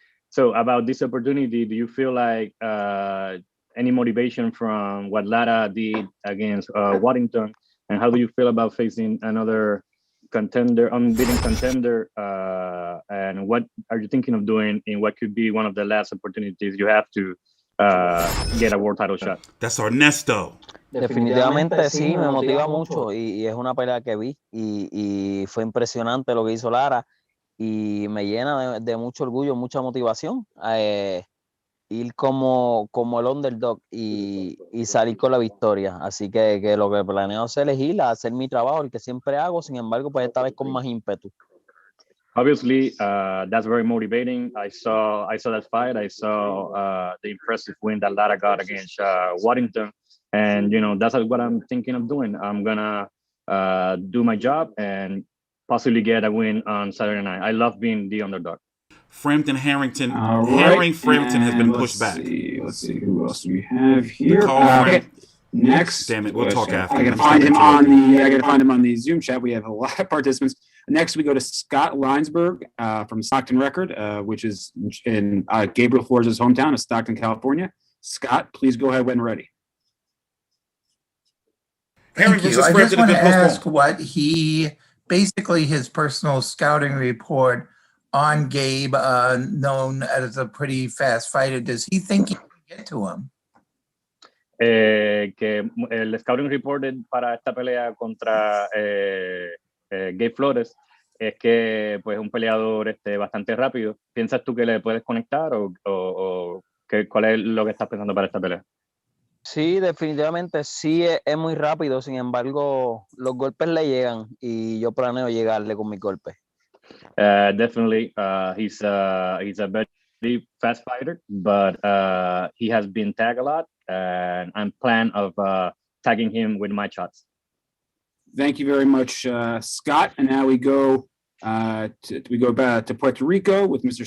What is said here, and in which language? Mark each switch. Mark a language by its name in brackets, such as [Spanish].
[English] So about this opportunity, do you feel like any motivation from what Lara did against Waddington, and how do you feel about facing another contender, unbeaten contender, and what are you thinking of doing in what could be one of the last opportunities you have to get a world title shot? That's Ernesto. [Spanish] Definitivamente sí, me motiva mucho y es una pelea que vi y fue impresionante lo que hizo Lara y me llena de mucho orgullo, mucha motivación ir como el underdog y salir con la victoria. Así que lo que planeo hacer es ir a hacer mi trabajo, el que siempre hago, sin embargo, pues esta vez con más ímpetu. [English] Obviously, that's very motivating. I saw that fight. I saw the impressive win that Lara got against Waddington. And, you know, that's what I'm thinking of doing. I'm going to do my job and possibly get a win on Saturday night. I love being the underdog. Frampton Harrington. Right. Frampton has been pushed back. Let's see who else we have here. Okay. Next, Damn it, we'll talk after. I gotta find him on the Zoom chat. We have a lot of participants. Next, we go to Scott Linesberg from Stockton Record, which is in Gabriel Flores' hometown of Stockton, California. Scott, please go ahead when ready. Thank you. I just want to ask what basically his personal scouting report on Gabe, known as a pretty fast fighter. Does he think he can get to him? [Spanish] Que el scouting reported para esta pelea contra Gabe Flores es que pues un peleador bastante rápido. ¿Piensas tú que le puedes conectar o cuál es lo que estás pensando para esta pelea? Sí, definitivamente sí es muy rápido, sin embargo los golpes le llegan y yo planeo llegarle con mis golpes. [English] Definitely, he's a very fast fighter, but he has been tagged a lot, and I'm plan of tagging him with my shots. Thank you very much, Scott. And now we go back to Puerto Rico with Mr.